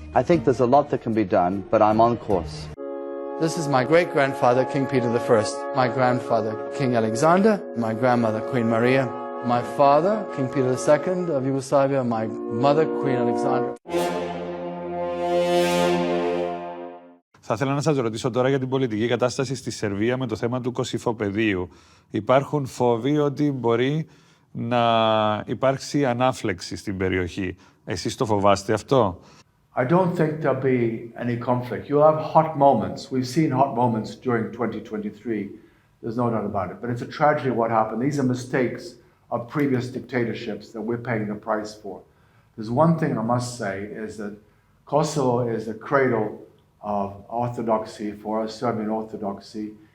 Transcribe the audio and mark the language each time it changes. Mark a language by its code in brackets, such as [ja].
[en] I think there's a lot that can be done, but I'm on course. This is my great-grandfather, King Peter I, my grandfather, King Alexander, my grandmother, Queen Maria, my father, King Peter II of Yugoslavia, my mother, Queen Alexandra. [el] Θα ήθελα να σας ρωτήσω τώρα για την πολιτική κατάσταση στη Σερβία με το θέμα του Κωσυφοπεδίου. Υπάρχουν φόβοι ότι μπορεί να υπάρξει ανάφλεξη στην περιοχή. Εσείς το φοβάστε αυτό? [en] I don't think there'll be any conflict. You'll have hot moments. We've seen hot moments during 2023. There's no doubt about it. But it's a tragedy what happened. These are mistakes of previous dictatorships that we're paying the price for. There's one thing I must say is that Kosovo is the cradle of orthodoxy for us, Serbian orthodoxy.